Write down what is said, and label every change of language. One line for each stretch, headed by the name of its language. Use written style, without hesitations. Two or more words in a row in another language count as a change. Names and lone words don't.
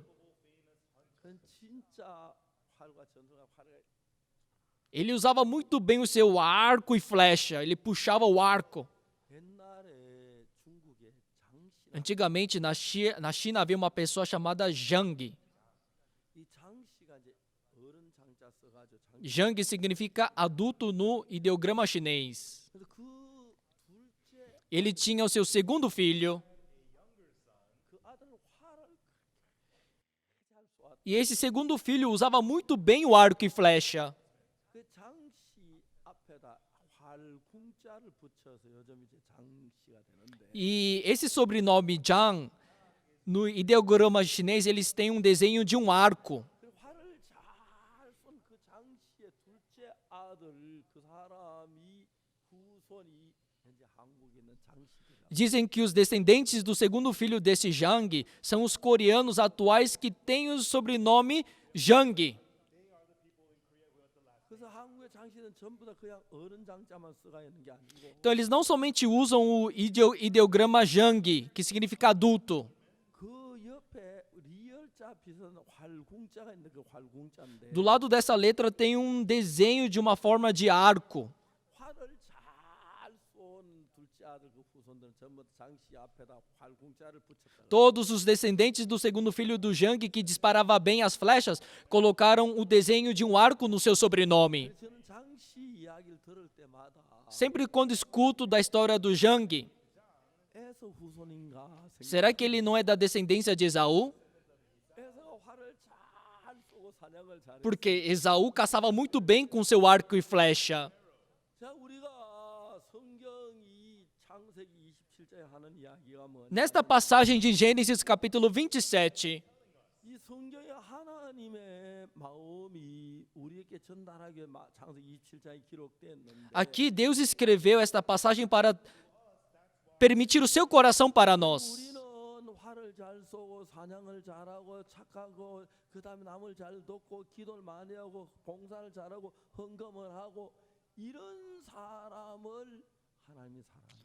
Korean: 그건 진짜 활과 전투가 활을
Portuguese: Ele usava muito bem o seu arco e flecha. Ele puxava o arco.
Korean: 옛날에 중국에 장씨라
Portuguese: Antigamente na China havia uma pessoa chamada Zhang.
Korean: 이 장씨가 이제 어른 장자 써가지고 장.
Portuguese: Zhang significa adulto no ideograma chinês.
Korean: 그래서 그 둘째
Portuguese: Ele tinha o seu segundo filho.
Korean: 그 아들은 활을 그렇게 잘 쏘았다.
Portuguese: E esse segundo filho usava muito bem o arco e flecha.
Korean: 그 장씨 앞에다 활궁자를 붙여서 요즘 이제 장씨가 되는데
Portuguese: E esse sobrenome Zhang, no ideograma chinês, eles têm um desenho de um arco.
Korean: 그 활을 잘 쏜 그 장씨의 둘째 아들 그 사람이 후손이 현재 한국에 있는 장씨들이라.
Portuguese: Dizem que os descendentes do segundo filho desse Zhang são os coreanos atuais que têm o sobrenome Zhang.
Korean: 그래서 한국의 장씨는 전부 다 그냥 어른 장자만 써가 있는 게 아니고
Portuguese: Então eles não somente usam o ideograma Zhang, que significa adulto.
Korean: 그 옆에 리얼자 비슷한 활궁자가 있는데 그 활궁자인데
Portuguese: Do lado dessa letra tem um desenho de uma forma de arco.
Korean: 활을 잘 쏜 둘째 아들 그 후손들은 전부 다 장씨 앞에다 활궁자를 붙였다.
Portuguese: Todos os descendentes do segundo filho do Zhang, que disparava bem as flechas, colocaram o desenho de um arco no seu sobrenome.
Korean: 저는 장씨 이야기를 들을 때마다
Portuguese: Sempre quando escuto da história do Zhang,
Korean: 에서 후손인가
Portuguese: será que ele não é da descendência de Esaú?
Korean: 에서가 활을 잘 쏘고 사냥을 잘해.
Portuguese: Porque Esaú caçava muito bem com seu arco e flecha.
Korean: 자, 우리가 성경이 창세기 27절에 하는 이야기가 뭐냐?
Portuguese: Nesta passagem de Gênesis capítulo 27,
Korean: 이 성경에 하나님의 마음이 우리에게 전달하게 창세기 27장에 기록됐는데
Portuguese: aqui Deus escreveu esta passagem para permitir o seu coração para nós.
Korean: 우리는 활을 잘 쏘고 사냥을 잘하고 착하고 그다음에 남을 잘 돕고 기도를 많이 하고 봉사를 잘하고 헌금을 하고 이런 사람을 하나님이 사랑한다고.